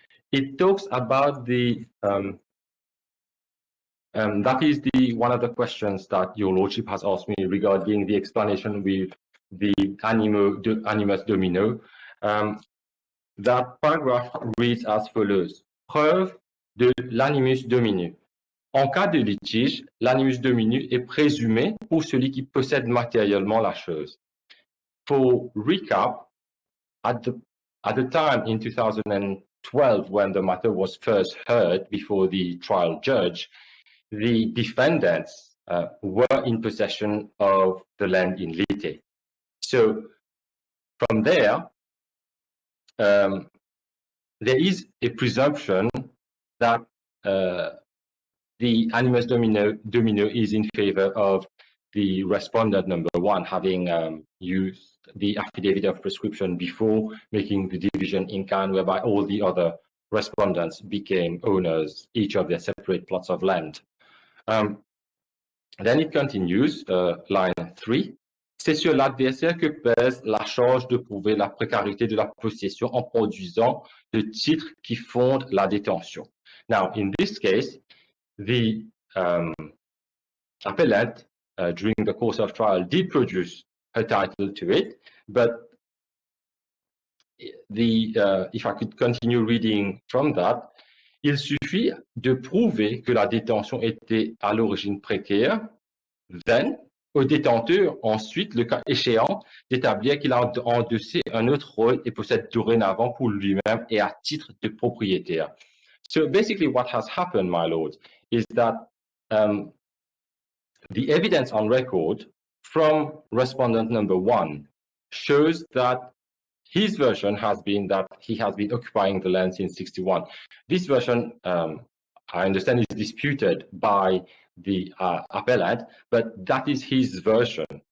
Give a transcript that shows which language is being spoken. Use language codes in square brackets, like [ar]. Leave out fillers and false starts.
[en] It talks about the that is one of the questions that your lordship has asked me regarding the explanation with the animus domino. That paragraph reads as follows. [fr] Preuve de l'animus domini. En cas de litige, l'animus domini est présumé pour celui qui possède matériellement la chose. [en] For recap, at the time in 2012 when the matter was first heard before the trial judge, the defendants were in possession of the land in lite. So from there, there is a presumption that the animus domino is in favor of the respondent number one, having used the affidavit of prescription before making the division in kind, whereby all the other respondents became owners, each of their separate plots of land. Then it continues, line 3. [fr] C'est sur l'adversaire que pèse la charge de prouver la précarité de la possession en produisant le titre qui fonde la détention. [en] Now, in this case, the appellant, during the course of trial, did produce her title to it, but if I could continue reading from that, [fr] il suffit de prouver que la détention était à l'origine précaire, then, au détenteur, ensuite, le cas échéant, d'établir qu'il a endossé un autre rôle et possède dorénavant pour lui-même et à titre de propriétaire. [en] So basically what has happened, my lord, is that the evidence on record from respondent number one shows that his version has been that he has been occupying the land since 61. This version, I understand, is disputed by the appellant, but that is his version.